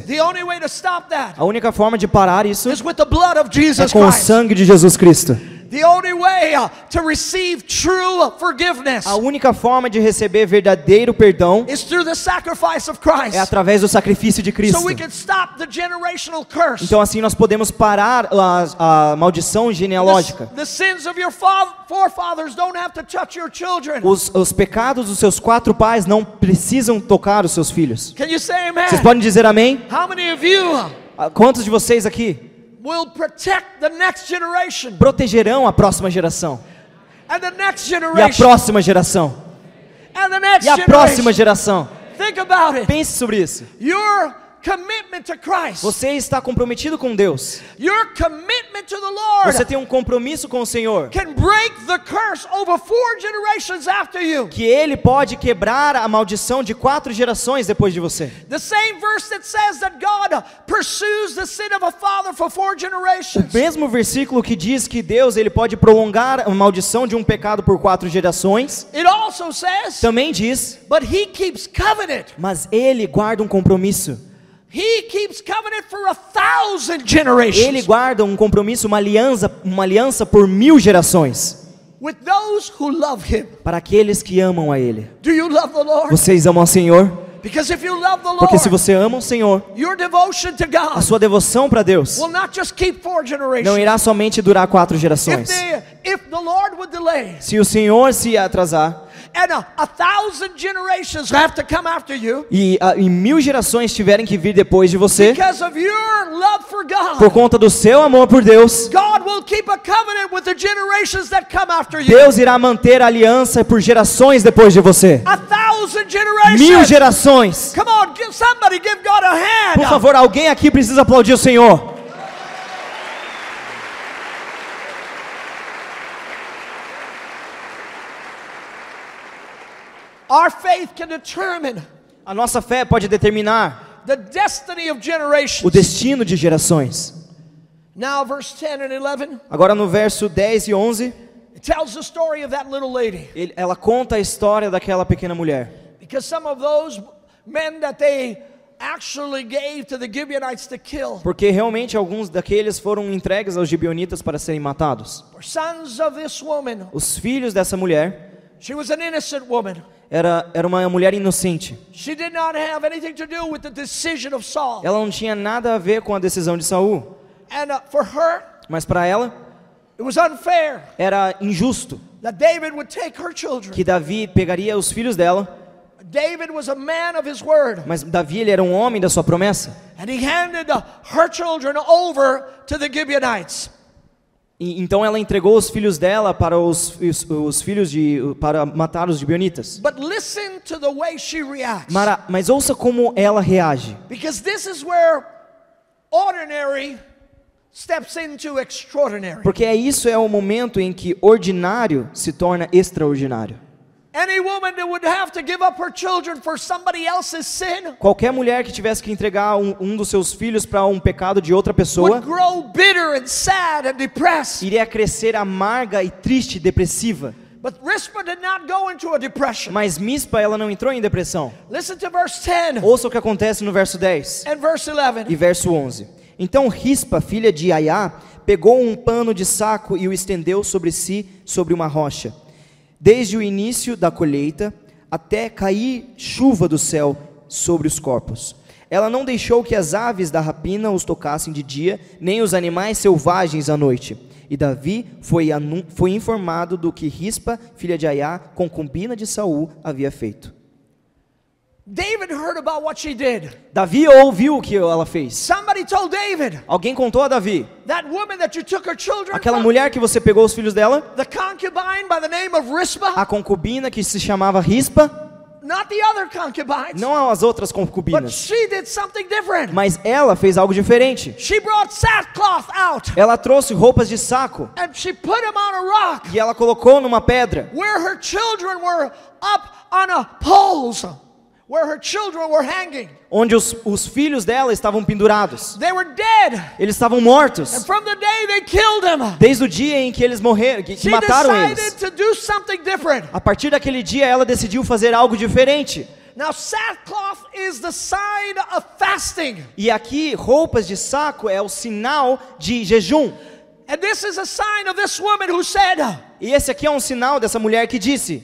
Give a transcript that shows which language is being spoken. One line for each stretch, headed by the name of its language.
English: The only way to stop that
Portuguese: A única forma de parar isso
English: is with the blood of
Portuguese: é
English: Jesus
Portuguese: com o
English: Christ.
Portuguese: sangue de Jesus Cristo.
English: The only way to receive true forgiveness
Portuguese: A única forma de receber verdadeiro perdão
English: is through the sacrifice of Christ.
Portuguese: é através do sacrifício de Cristo.
English: So we can stop the generational curse.
Portuguese: Então assim nós podemos parar a maldição genealógica.
English: The sins of your forefathers don't have to touch your children.
Portuguese: Os pecados dos seus 4 pais não precisam tocar os seus filhos.
English: Can you say amen?
Portuguese: Vocês podem dizer amém?
English: How many of you
Portuguese: Quantos de vocês aqui
English: will protect the next generation
Portuguese: protegerão a próxima geração?
English: and the next
Portuguese: E a
English: generation
Portuguese: próxima geração?
English: and the next
Portuguese: E a próxima geração?
English: Think about it.
Portuguese: Pense sobre isso.
English: Your commitment to Christ,
Portuguese: Você está comprometido com Deus.
English: your commitment to the Lord
Portuguese: Você tem um compromisso com o Senhor.
English: can break the curse over 4 generations after you.
Portuguese: Que Ele pode quebrar a maldição de 4 gerações depois de você.
English: The same verse that says that God pursues the sin of a father for 4
Portuguese: O
English: generations.
Portuguese: mesmo versículo que diz que Deus ele pode prolongar a maldição de um pecado por 4 gerações,
English: It also says,
Portuguese: também diz,
English: but he keeps covenant.
Portuguese: mas Ele guarda um compromisso.
English: He keeps covenant for 1,000 generations
Portuguese: Ele guarda um compromisso, uma aliança por 1000 gerações.
English: with those who love him.
Portuguese: Para aqueles que amam a Ele.
English: Do you love the Lord?
Portuguese: Vocês amam ao Senhor?
English: Because if you love the
Portuguese: Porque se
English: Lord,
Portuguese: você ama o Senhor,
English: your devotion to
Portuguese: a
English: God
Portuguese: sua devoção para Deus
English: will not just keep 4
Portuguese: não
English: generations.
Portuguese: irá somente durar 4 gerações.
English: If the Lord would delay
Portuguese: Se o Senhor se atrasar
English: and 1,000 generations have to come after you
Portuguese: e 1000 gerações tiverem que vir depois de você,
English: because of your love for
Portuguese: por
English: God,
Portuguese: conta do seu amor por Deus,
English: God will keep a covenant with the generations that come after you.
Portuguese: Deus irá manter a aliança por gerações depois de você.
English: 1,000
Portuguese: 1000
English: generations.
Portuguese: gerações.
English: Come on, somebody give God a hand.
Portuguese: Por favor, alguém aqui precisa aplaudir o Senhor.
English: Our faith can determine
Portuguese: A nossa fé pode determinar
English: the destiny of
Portuguese: o
English: generations.
Portuguese: destino de gerações.
English: Now, verse 10 and 11,
Portuguese: Agora no verso 10 e 11,
English: it tells the story of that little lady.
Portuguese: ela conta a história daquela pequena mulher.
English: Because some of those men that they actually gave to the Gibeonites to kill
Portuguese: Porque realmente alguns daqueles foram entregues aos gibeonitas para serem matados.
English: were sons of this woman.
Portuguese: Os filhos dessa mulher
English: She was an innocent woman.
Portuguese: era uma mulher inocente.
English: She did not have anything to do with the decision of Saul.
Portuguese: Ela não tinha nada a ver com a decisão de Saul,
English: And for her,
Portuguese: mas para ela
English: it was unfair
Portuguese: era injusto
English: that David would take her children.
Portuguese: que Davi pegaria os filhos dela,
English: David was a man of his word.
Portuguese: mas Davi ele era um homem da sua promessa.
English: And he handed her children over to the Gibeonites.
Portuguese: E, então ela entregou os filhos dela para os filhos para matar os gibeonitas.
English: But listen to the way she reacts.
Portuguese: Mas ouça como ela reage,
English: Because this is where ordinary steps into extraordinary.
Portuguese: porque isso é o momento em que ordinário se torna extraordinário.
English: Any woman that would have to give up her children for somebody else's sin
Portuguese: Qualquer mulher que tivesse que entregar um dos seus filhos para um pecado de outra pessoa
English: would grow bitter and sad and depressed.
Portuguese: iria crescer amarga e triste, depressiva.
English: But Rizpah did not go into a depression.
Portuguese: Mas Mispa ela não entrou em depressão.
English: Listen to verse 10
Portuguese: Ouça o que acontece no verso 10
English: and verse 11.
Portuguese: e verso 11. Então Rispa, filha de Aiá, pegou um pano de saco e o estendeu sobre si sobre uma rocha. Desde o início da colheita até cair chuva do céu sobre os corpos. Ela não deixou que as aves da rapina os tocassem de dia, nem os animais selvagens à noite. E Davi foi informado do que Rispa, filha de Aiá, concubina de Saul, havia feito.
English: David heard about what she did.
Portuguese: Davi ouviu o que ela fez.
English: Somebody told David,
Portuguese: Alguém contou a Davi,
English: that woman that you took her children
Portuguese: aquela
English: from,
Portuguese: mulher que você pegou os filhos dela,
English: the concubine by the name of Rizpah,
Portuguese: a concubina que se chamava Rispa,
English: not the other concubines,
Portuguese: não as outras
English: but
Portuguese: concubinas,
English: she did something different.
Portuguese: mas ela fez algo diferente.
English: She brought sackcloth out
Portuguese: Ela trouxe roupas de saco
English: and she put him on a rock
Portuguese: e ela colocou numa pedra,
English: where her children were up on a poles, where her children were hanging.
Portuguese: onde os filhos dela estavam pendurados.
English: They were dead.
Portuguese: Eles estavam
English: And
Portuguese: mortos
English: from the day they killed him,
Portuguese: desde o dia em que eles morreram, que
English: she
Portuguese: mataram
English: decided
Portuguese: eles.
English: to do something different.
Portuguese: A partir daquele dia ela decidiu fazer algo diferente.
English: Now, sackcloth is the sign of fasting.
Portuguese: E aqui roupas de saco é o sinal de jejum.
English: And this is a sign of this woman who said,
Portuguese: E esse aqui é um sinal dessa mulher que disse: